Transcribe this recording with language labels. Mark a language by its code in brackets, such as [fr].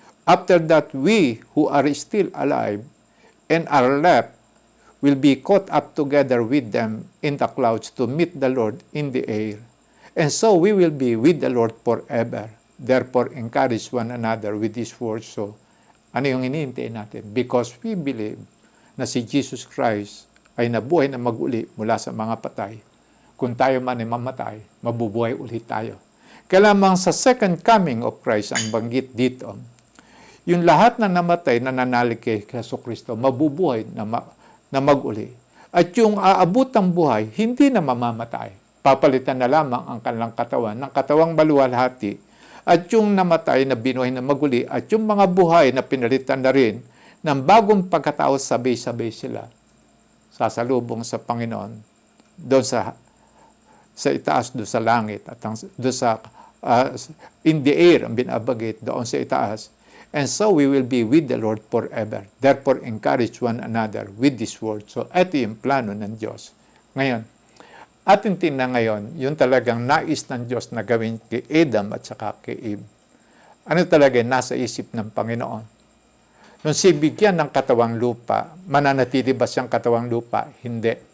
[en] After that, we who are still alive and are left will be caught up together with them in the clouds to meet the Lord in the air. And so we will be with the Lord forever. Therefore, encourage one another with these words. [tl] So, ano yung hinihintay natin? [en] Because we believe [tl] na si Jesus Christ ay nabuhay na mag-uli mula sa mga patay. Kung tayo man ay mamatay, mabubuhay ulit tayo. Kaya lamang sa [en] second coming of Christ [tl] ang banggit dito, yung lahat na namatay na nanalig kay Jesucristo, mabubuhay na mag-uli. At yung aabutang buhay, hindi na mamamatay. Papalitan na lamang ang kanilang katawan ng katawang maluwalhati. At yung namatay na binuhay na mag-uli, at yung mga buhay na pinalitan na rin ng bagong pagkatao, sabay-sabay sila sasalubong sa Panginoon doon sa itaas, doon sa langit, at doon sa [en] in the air [tl] ang binabagit doon sa itaas. [en] And so we will be with the Lord forever. Therefore, encourage one another with this word. [tl] So, ito yung plano ng Diyos. Ngayon, atin tingnan ngayon, yung talagang nais ng Diyos na gawin kay Adam at saka kay Eve. Ano talaga nasa isip ng Panginoon? Nung sibigyan ng katawang lupa, mananatili ba siyang katawang lupa? Hindi.